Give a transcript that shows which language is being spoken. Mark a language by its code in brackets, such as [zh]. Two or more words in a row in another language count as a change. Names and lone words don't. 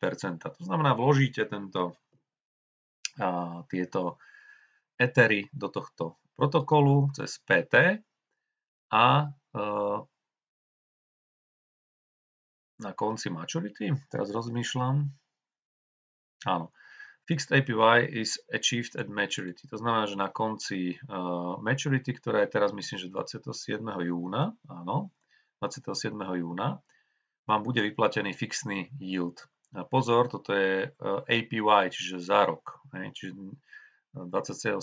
[sk] To znamená, vložíte tieto Ethery do tohto protokolu cez PT a na konci maturity, teraz rozmýšľam, áno, [en] fixed APY is achieved at maturity. [sk] To znamená, že na konci maturity, ktorá je teraz myslím, že 27. júna, áno, 27. júna, vám bude vyplatený fixný yield. A pozor, toto je APY, čiže za rok. Čiže 27.